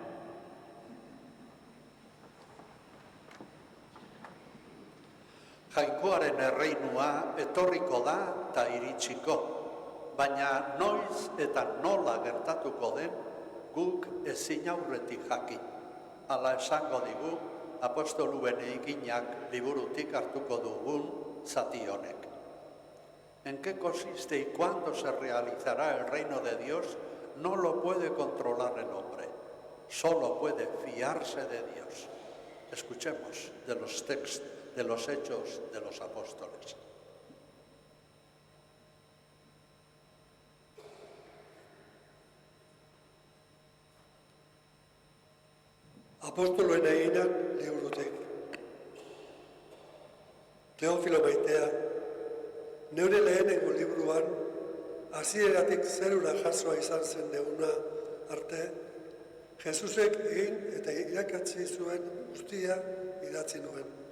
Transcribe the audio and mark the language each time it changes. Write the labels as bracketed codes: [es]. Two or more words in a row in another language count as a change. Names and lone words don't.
[eu] Jainkoaren erreinua etorriko da eta iritsiko, baina noiz eta nola gertatuko den guk ezin aurretik jakin. Hala esango digu apostoluen eginak liburutik hartuko dugun zati honek. [es] ¿En qué consiste y cuándo se realizará el reino de Dios? No lo puede controlar el hombre, solo puede fiarse de Dios. Escuchemos de los textos, de los hechos de los apóstoles. [eu] Apostoloen eginak liburutik. Teofilo maitea, neure lehenengo liburuan, hasieratik zerura jasoa izan zen neuna arte, Jesusek egin eta irakatsi zuen guztia idatzi nuen.